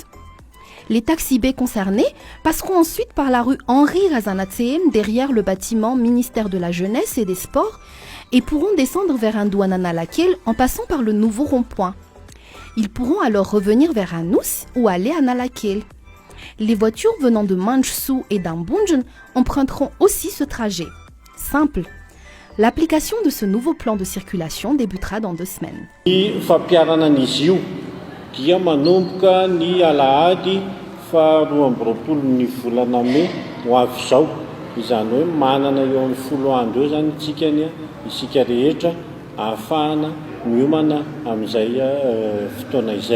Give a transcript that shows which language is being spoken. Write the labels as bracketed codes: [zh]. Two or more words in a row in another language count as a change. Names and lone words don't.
[fr] Les taxibés concernés passeront ensuite par la rue Henri Razanatsehem derrière le bâtiment ministère de la Jeunesse et des Sports et pourront descendre vers Analakel en passant par le nouveau rond-point. Ils pourront alors revenir vers Anoussi ou aller à Analakel. Les voitures venant de Manchsou et d'Ambunjan emprunteront aussi ce trajet. Simple. L'application de ce nouveau plan de circulation débutera dans 2 semaines. [mg] Ny fampiarana an'izy io dia manomboka ny alahady fa 12 ny volana May ho avy izao. Izany hoe manana eo amin'ny 10 andro eo zany isika rehetra ahafahana miomana amin'izay fotoana izay.